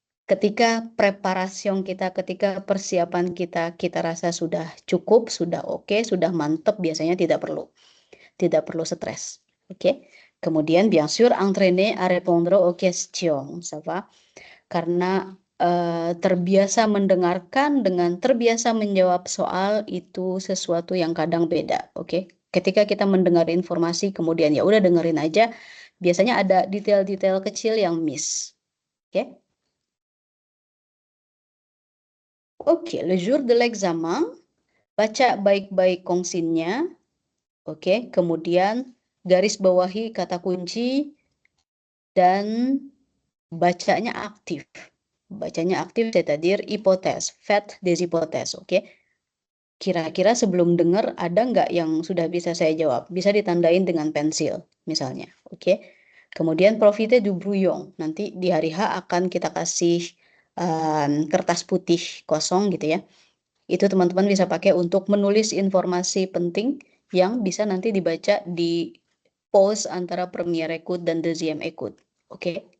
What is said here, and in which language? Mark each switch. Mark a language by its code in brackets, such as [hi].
[id] Ketika ketika persiapan kita rasa sudah cukup, sudah oke, sudah mantep, biasanya tidak perlu stres. Oke? Kemudian [fr] bien sûr entraîner à répondre aux questions, ça va? [id] Karena terbiasa mendengarkan dengan terbiasa menjawab soal itu sesuatu yang kadang beda, oke? Ketika kita mendengar informasi kemudian ya udah dengerin aja, biasanya ada detail-detail kecil yang miss, oke? [fr] Oke, le jour de l'examen, [id] baca baik-baik kongsinnya, [fr] oke? [id] Kemudian garis bawahi kata kunci dan bacanya aktif. Bacanya aktif, [fr] c'est-à-dire hypothèse, faites des hypothèses, oke? [id] Kira-kira sebelum dengar ada nggak yang sudah bisa saya jawab? Bisa ditandain dengan pensil, misalnya, oke? Kemudian [fr] profitez du brouillon. [id] Nanti di hari H akan kita kasih kertas putih kosong gitu ya. Itu teman-teman bisa pakai untuk menulis informasi penting yang bisa nanti dibaca di pause antara [fr] première écoute [id] dan [fr] deuxième écoute, [id] oke?